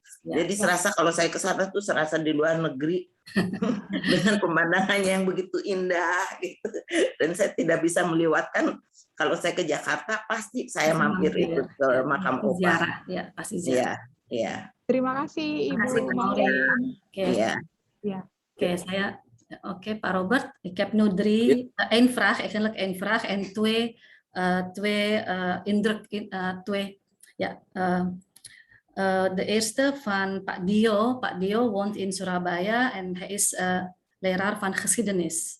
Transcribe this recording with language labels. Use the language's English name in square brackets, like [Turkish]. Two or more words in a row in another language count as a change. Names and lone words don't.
[Indonesian] Jadi serasa kalau saya ke sana tuh serasa di luar negeri dengan pemandangannya yang begitu indah gitu. Dan saya tidak bisa melewatkan, kalau saya ke Jakarta pasti saya mampir itu ke makam opa. Ya, pasti ziarah. Ya. Terima kasih Ibu Maureen. Oke, saya Pak Robert, [Dutch] ik heb nu één vraag, eigenlijk één vraag en twee indruk. De eerste van Pak Dio. Pak Dio woont in Surabaya en hij is leraar van geschiedenis.